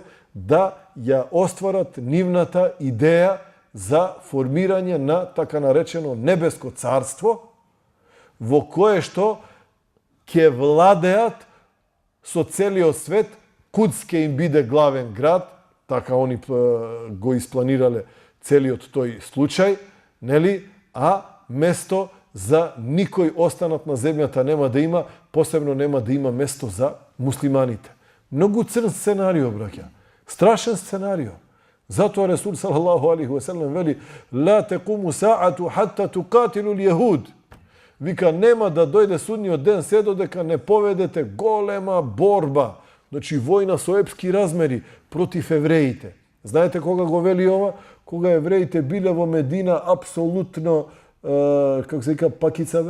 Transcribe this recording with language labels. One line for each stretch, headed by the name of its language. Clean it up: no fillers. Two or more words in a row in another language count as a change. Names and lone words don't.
Macedonian: Да ја остварат нивната идеја за формирање на така наречено небеско царство, во кое што ќе владеат со целиот свет, Кудс ќе им биде главен град, така они го испланирале целиот тој случај, нели? А место за никој останат на земјата нема да има, посебно нема да има место за муслиманите. Многу црн сценарио, браќа. Страшен сценарио. Затоа
Arabic: رسول صلى الله عليه وسلم
Macedonian: вели:
Arabic: "لا تقوم الساعة حتى تقاتلوا اليهود."
Macedonian: Вика, нема да дојде судниот ден се додека не поведете голема борба, значи војна со епски размери против евреите. Знаете кога го вели ова? Кога евреите биле во Медина апсолутно, како се вика, пакицаве?